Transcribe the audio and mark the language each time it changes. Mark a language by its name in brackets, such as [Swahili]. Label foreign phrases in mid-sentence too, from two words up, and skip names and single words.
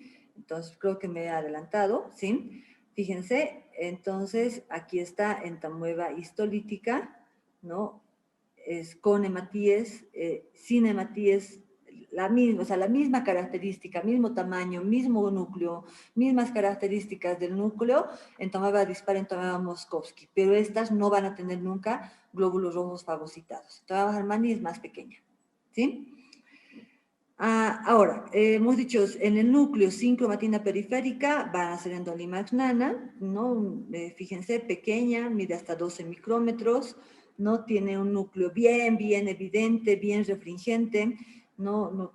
[Spanish] Entonces, creo que me he adelantado, ¿sí? Fíjense, entonces, aquí está entamoeba histolítica, ¿no? Es con hematíes, sin hematíes, la misma, o sea, la misma característica, mismo tamaño, mismo núcleo, mismas características del núcleo, entamoeba dispar, entamoeba Moskovsky, pero estas no van a tener nunca glóbulos rojos fagocitados. Entamoeba Harmani es más pequeña, ¿sí? Ahora, hemos dicho, en el núcleo sin cromatina periférica van a ser Endolimax nana, ¿no? Fíjense, pequeña, mide hasta 12 micrómetros, ¿no? Tiene un núcleo bien evidente, bien refringente, ¿no?